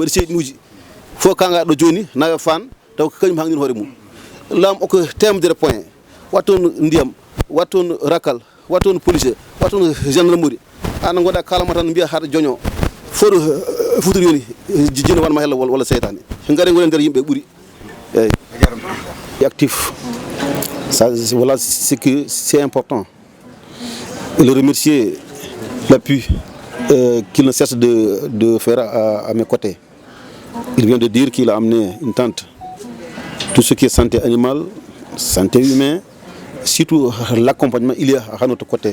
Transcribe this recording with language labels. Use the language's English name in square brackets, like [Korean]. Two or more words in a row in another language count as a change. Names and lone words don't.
[Fula] waɗi seyɗinuji fof kanga ɗo joni nawe fan taw ko kañum hangnir hoore mum laamu oko temedere point wattoon ndiyam wattoon rakal wattoon policier wattoon gendarmerie an goɗa kalama tan mbiya haɗa joño fof ɗo futori yoni jino wanma hella walla seytane gaari gonen nder yimɓe ɓuuri eyyi [French] actif ça voilà c'est que c'est important et le remercier l'appui qu'il ne cesse de faire à mes côtés. Il vient de dire qu'il a amené une tente. Tout ce qui est santé animale, santé humaine, surtout l'accompagnement, il est à notre côté.